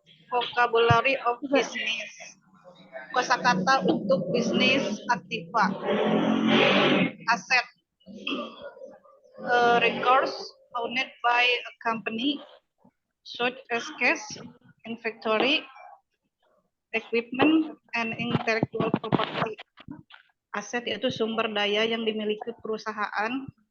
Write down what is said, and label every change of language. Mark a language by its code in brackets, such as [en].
[en] Vocabulary of business. [id] Kosakata untuk bisnis aktiva. Aset. [en] Records owned by a company such as cash, inventory, equipment, and intellectual property. [id] Aset yaitu sumber daya yang dimiliki perusahaan